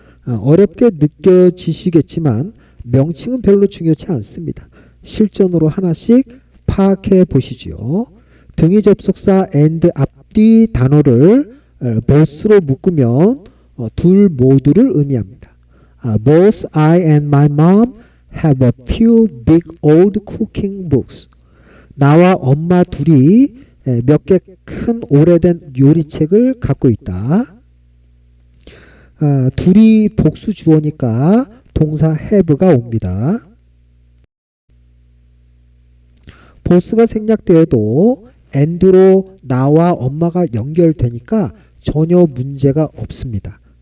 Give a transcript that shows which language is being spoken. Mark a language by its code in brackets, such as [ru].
[ko] 어렵게 느껴지시겠지만 명칭은 별로 중요치 않습니다. 실전으로 하나씩 파악해 보시죠. 등위 접속사 and 앞뒤 단어를 both로 묶으면 둘 모두를 의미합니다. [en] Both I and my mom have a few big old cooking books. [ko] 나와 엄마 둘이 몇 개 큰 오래된 요리책을 갖고 있다. 둘이 복수 주어니까 동사 have가 옵니다. both가 생략되어도 and로 나와 엄마가 연결되니까 전혀 문제가 없습니다.